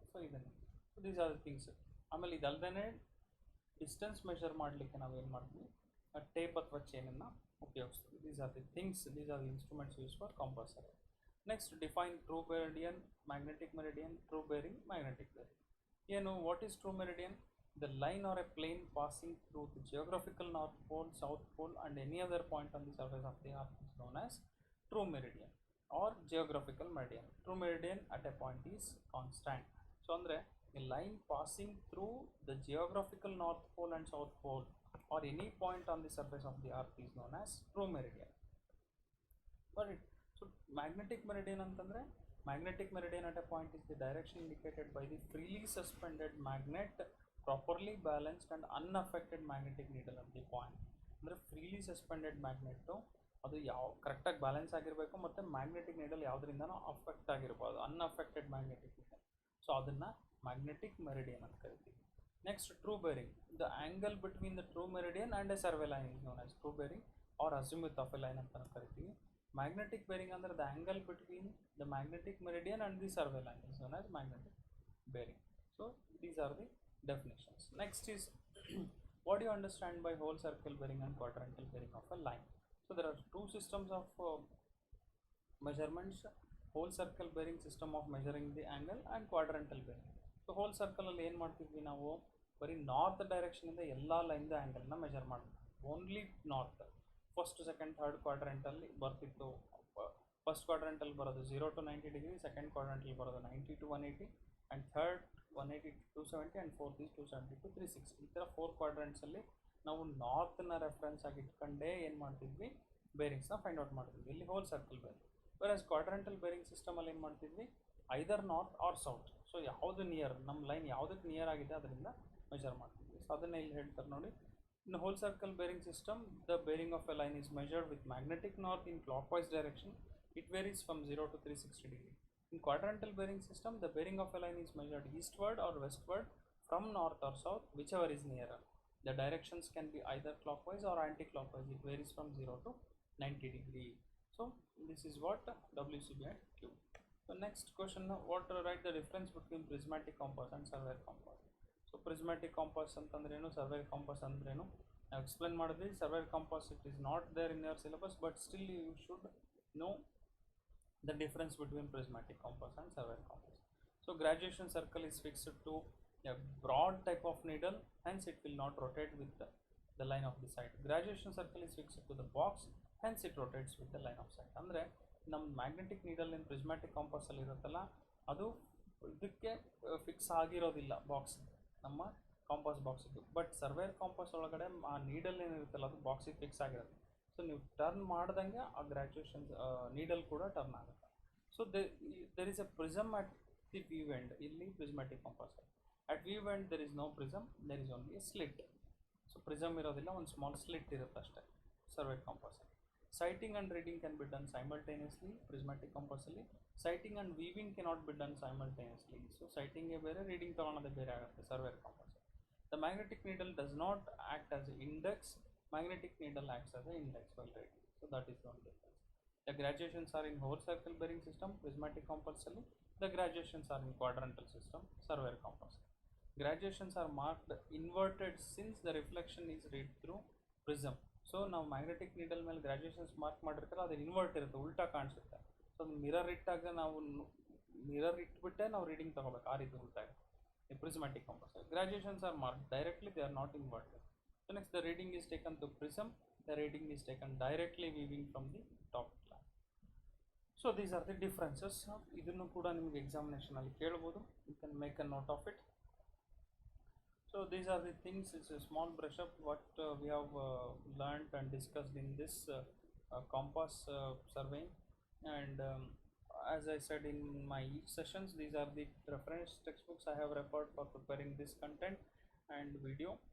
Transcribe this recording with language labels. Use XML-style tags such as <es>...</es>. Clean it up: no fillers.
<kn>So ಇದನ್ನು,</kn> <en>So these are the things.</en> <kn>ಆಮೇಲೆ ಇದಲ್ಲದೇ ಡಿಸ್ಟೆನ್ಸ್ ಮೆಷರ್ ಮಾಡಲಿಕ್ಕೆ ನಾವು ಏನು ಮಾಡ್ತೀವಿ, ಟೇಪ್ ಅಥವಾ ಚೈನನ್ನು ಉಪಯೋಗಿಸ್ತೀವಿ.</kn> <en>These are the things, these are the instruments use for compass survey. Next, define true meridian, magnetic meridian, true bearing, magnetic bearing. ಏನು, what is true meridian? the line or a plane passing through the geographical north pole, south pole and any other point on the surface of the earth is known as true meridian or geographical meridian. True meridian at a point is constant. So andre a line passing through the geographical north pole and south pole or any point on the surface of the earth is known as true meridian. Got it? So magnetic meridian antandre, magnetic meridian at a point is the direction indicated by the freely suspended magnet, properly balanced and unaffected magnetic needle at the point.</en> <kn>ಅಂದರೆ freely suspended magnet ಅದು ಯಾವ ಕರೆಕ್ಟಾಗಿ balance ಆಗಿರಬೇಕು ಮತ್ತು magnetic needle ಯಾವುದರಿಂದನೂ affect ಆಗಿರ್ಬೋದು, unaffected magnetic needle. So ಅದನ್ನು magnetic meridian ಅಂತ ಕರಿತೀವಿ.</kn> <en>next true bearing, the angle between the true meridian and a survey line is known as true bearing or azimuth of a line</en> <kn>ಅಂತ ಕರಿತೀವಿ.</kn> <en>Magnetic bearing under the angle between the magnetic meridian and the survey line is known as magnetic bearing. So these are the definitions. Next is what do you understand by whole circle bearing and quadrantal bearing of a line? So there are two systems of measurements, whole circle bearing system of measuring the angle and quadrantal bearing.</en> <kn>So whole circle ಅಲ್ಲಿ ಏನು ಮಾಡ್ತಿದ್ವಿ ನಾವು, ಬರೀ north direction ಇಂದ ಎಲ್ಲ line ಆ್ಯಂಗಲ್ನ measure ಮಾಡ್ತೀವಿ, only north. First second third ಕ್ವಾಡ್ರೆಂಟಲ್ಲಿ ಬರ್ತಿತ್ತು. First ಕ್ವಾಡ್ರೆಂಟಲ್ಲಿ ಬರೋದು 0 to 90 ಡಿಗ್ರಿ, ಸೆಕೆಂಡ್ ಕ್ವಾಡ್ರೆಂಟಲ್ಲಿ ಬರೋದು 90 to 180 and third 180 to 270 and fourth is 270 to 360. ಈ ಥರ 4 ಕ್ವಾಡ್ರೆಂಟ್ಸಲ್ಲಿ ನಾವು ನಾರ್ತನ್ನ ರೆಫರೆನ್ಸ್ ಆಗಿ ಇಟ್ಕೊಂಡೇ ಏನು ಮಾಡ್ತಿದ್ವಿ, ಬೇರಿಂಗ್ಸ್ನ ಫೈಂಡ್ ಔಟ್ ಮಾಡ್ತಿದ್ವಿ. ಇಲ್ಲಿ hole circle bearing. Virus ಕ್ವಾಡ್ರೆಂಟಲ್ bearing ಸಿಸ್ಟಮಲ್ಲಿ ಏನು ಮಾಡ್ತಿದ್ವಿ, ಐದರ್ ನಾರ್ತ್ ಆರ್ ಸೌತ್. ಸೊ ಯಾವುದು ನಿಯರ್, ನಮ್ಮ ಲೈನ್ ಯಾವುದಕ್ಕೆ ನಿಯರ್ ಆಗಿದೆ ಅದರಿಂದ ಮೆಜರ್ ಮಾಡ್ತಿದ್ವಿ. ಸೊ ಅದನ್ನೇ ಇಲ್ಲಿ ಹೇಳ್ತಾರೆ ನೋಡಿ.</kn> <en>In a whole circle bearing system, the bearing of a line is measured with magnetic north in clockwise direction. It varies from 0 to 360 degree. In quadrantal bearing system, the bearing of a line is measured eastward or westward from north or south, whichever is nearer. The directions can be either clockwise or anti-clockwise. It varies from 0 to 90 degree. So this is what WCB and Q. So next question, what write the difference between prismatic compass and surveyor compass?</en> <kn>So ಪ್ರಿಸ್ಮ್ಯಾಟಿಕ್ compass ಅಂತಂದ್ರೇನು, server compass ಅಂದ್ರೇನು ನಾವು explain ಮಾಡಿದ್ವಿ.</kn> <en>Surveyor compass it is not there in your syllabus, but still you should know the difference between prismatic compass and surveyor compass. So graduation circle is fixed to a broad type of needle, hence it will not rotate with the line of the sight. Graduation circle is fixed to the box, hence it rotates with the line of sight.</en> <kn>ಅಂದರೆ ನಮ್ಮ magnetic needle ಏನು ಪ್ರಿಸ್ಮ್ಯಾಟಿಕ್ ಕಾಂಪಾಸಲ್ಲಿ ಇರುತ್ತಲ್ಲ, ಅದು ಇದಕ್ಕೆ fix ಆಗಿರೋದಿಲ್ಲ box, ನಮ್ಮ compass ಬಾಕ್ಸಿಗೆ. But server compass ಒಳಗಡೆ ಆ ನೀಡಲ್ ಏನಿರುತ್ತಲ್ಲ ಅದು ಬಾಕ್ಸಿಗೆ ಫಿಕ್ಸ್ ಆಗಿರುತ್ತೆ. ಸೊ ನೀವು ಟರ್ನ್ ಮಾಡ್ದಂಗೆ ಆ ಗ್ರಾಜುಯೇಷನ್ ನೀಡಲ್ ಕೂಡ ಟರ್ನ್ ಆಗುತ್ತೆ.</kn> <en>So there is a prism at the view end. ಇಲ್ಲಿ prismatic compass at view end there is no prism, there is only a slit.</en> <kn>So prism ಇರೋದಿಲ್ಲ, ಒಂದು ಸ್ಮಾಲ್ ಸ್ಲಿಟ್ ಇರುತ್ತೆ ಅಷ್ಟೇ server compass.</kn> <en>Sighting and reading can be done simultaneously. Prismatic compass ಅಲ್ಲಿ sighting and weaving cannot be done simultaneously.</en> <kn>So sighting ಗೆ ಬೇರೆ, reading ತಗೊಳ್ಳೋದೇ ಬೇರೆ ಆಗುತ್ತೆ server compass.</kn> <en>The magnetic needle does not act as an index. Magnetic needle acts as an index while reading. So that is the only difference. The graduations are in whole circle bearing system, prismatic compass ಅಲ್ಲಿ. The graduations are in quadrantal system, surveyor compass. Graduations are marked inverted since the reflection is read through prism.</en> <kn>So ನಾವು magnetic needle ಮೇಲೆ graduations mark ಮಾಡಿರ್ತಾರೆ, ಅದು invert ಇರುತ್ತೆ, ಉಲ್ಟಾ ಕಾಣಿಸುತ್ತೆ. So ಅದು mirror ಇಟ್ಟಾಗ ನಾವು ಮಿರರ್ ಇಟ್ಬಿಟ್ಟೆ ನಾವು ರೀಡಿಂಗ್ ತೊಗೋಬೇಕು, ಆ ರೀತಿ ಉಲ್ಟಾ ಇರುತ್ತೆ ಪ್ರಿಸ್ಮ್ಯಾಟಿಕ್ compass.</kn> <en>Graduations are mark directly, they are not inverted. So next the reading is taken to prism, the reading is taken directly viewing from the top line.</en> <kn>So these are the differences. ಇದನ್ನು ಕೂಡ ನಿಮಗೆ ಎಕ್ಸಾಮಿನೇಷನಲ್ಲಿ ಕೇಳ್ಬೋದು,</kn> <en>You can make a note of it. So these are the things, it's a small brush up what we have learned and discussed in this compass surveying. And as I said in my each sessions, these are the reference textbooks I have referred for preparing this content and video.</en>